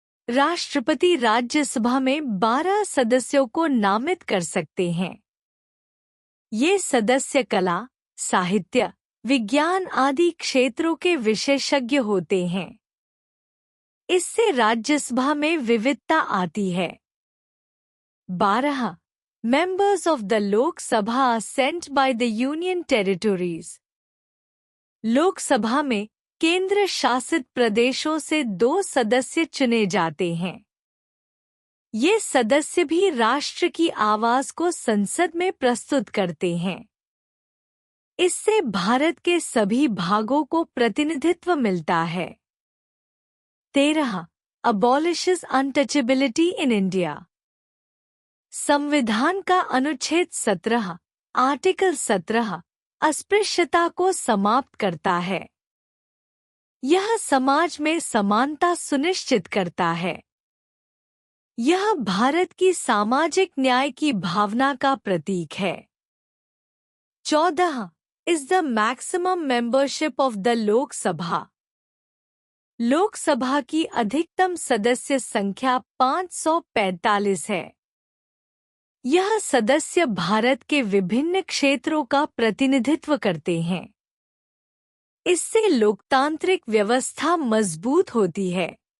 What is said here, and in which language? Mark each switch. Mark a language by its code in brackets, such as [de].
[hi] राष्ट्रपति राज्यसभा में 12 सदस्यों को नामित कर सकते हैं। ये सदस्य कला, साहित्य, विज्ञान आदि क्षेत्रों के विशेषज्ञ होते हैं। इससे राज्यसभा में विविधता आती है। [en] 12 Members of the Lok Sabha are sent by the Union Territories। [hi] Lok Sabha में केंद्र शासित प्रदेशों से 2 सदस्य चुने जाते हैं। ये सदस्य भी राष्ट्र की आवाज को संसद में प्रस्तुत करते हैं। इससे भारत के सभी भागों को प्रतिनिधित्व मिलता है। [en] 13 Abolishes untouchability in India। [hi] संविधान का अनुच्छेद 17 आर्टिकल 17 अस्पृश्यता को समाप्त करता है। यह समाज में समानता सुनिश्चित करता है। यह भारत की सामाजिक न्याय की भावना का प्रतीक है। [en] 14 is the maximum membership of the Lok Sabha. [hi] Lok Sabha की अधिकतम सदस्य संख्या 545 है। यह सदस्य भारत के विभिन्न क्षेत्रों का प्रतिनिधित्व करते हैं। इससे लोकतांत्रिक व्यवस्था मजबूत होती है।